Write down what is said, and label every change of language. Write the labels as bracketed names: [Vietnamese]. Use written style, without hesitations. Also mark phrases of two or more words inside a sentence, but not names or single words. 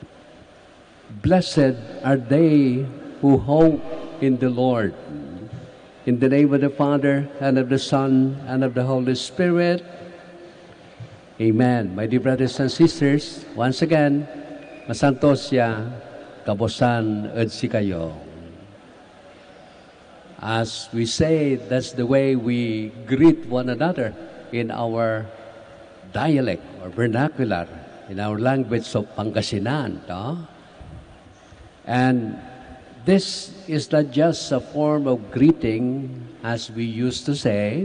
[English] Blessed are they who hope in the Lord. In the name of the Father, and of the Son, and of the Holy Spirit. Amen. My dear brothers and sisters, once again, [Pangasinan] masantosya, kabosan, edsi kayo. [English] As we say, that's the way we greet one another in our dialect or vernacular, in our language of Pangasinan. No? And this is not just a form of greeting, as we used to say.